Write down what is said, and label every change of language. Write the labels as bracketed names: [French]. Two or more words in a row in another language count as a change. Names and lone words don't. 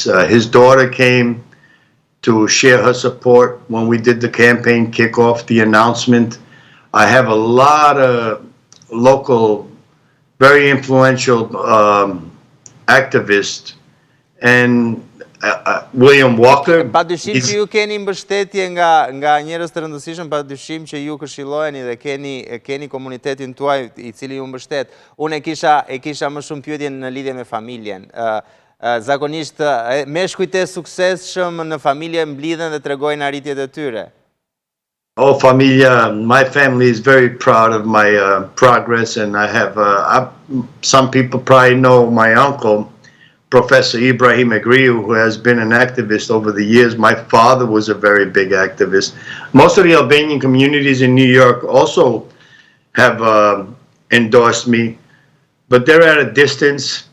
[English] His daughter came to share her support when we did the campaign kickoff, the announcement. I have a lot of local, very influential activists, and William Walker. [Albanian] Padyshim që ju keni mbështetje nga njerëz të rëndësishëm, padyshim që ju këshilloheni dhe keni komunitetin tuaj i cili ju mbështet. Unë e kisha më shumë pyetje në lidhje me familjen. Zakonisht meshkujt e suksesshëm në familje mblidhen dhe tregojnë arritjet e tyre. [English] Oh, familia, my family is very proud of my progress, and I have, some people probably know my uncle, Professor Ibrahim Egriu, who has been an activist over the years. My father was a very big activist. Most of the Albanian communities in New York also have endorsed me, but they're at a distance.